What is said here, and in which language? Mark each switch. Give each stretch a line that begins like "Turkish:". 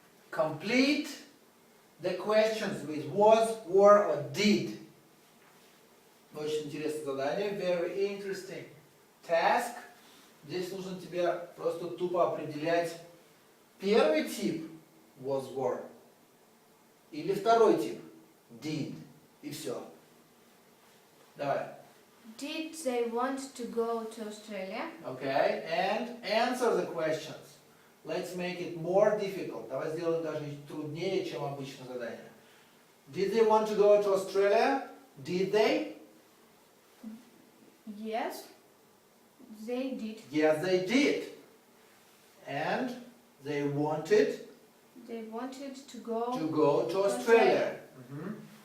English: Complete the questions with was, were or did.
Russian: Очень интересное задание.
English: Very interesting task.
Russian: Здесь нужно тебе просто тупо определять первый тип was, were или второй тип did. И все. Давай.
English: Did they want to go to Australia? Okay, and answer the questions. Let's make it more difficult.
Russian: Давай сделаем даже труднее, чем обычное задание.
English: Did they want to go to Australia? Did they? Yes, they did. Yes, they did. And they wanted They wanted to go. to go to Australia. Mhm.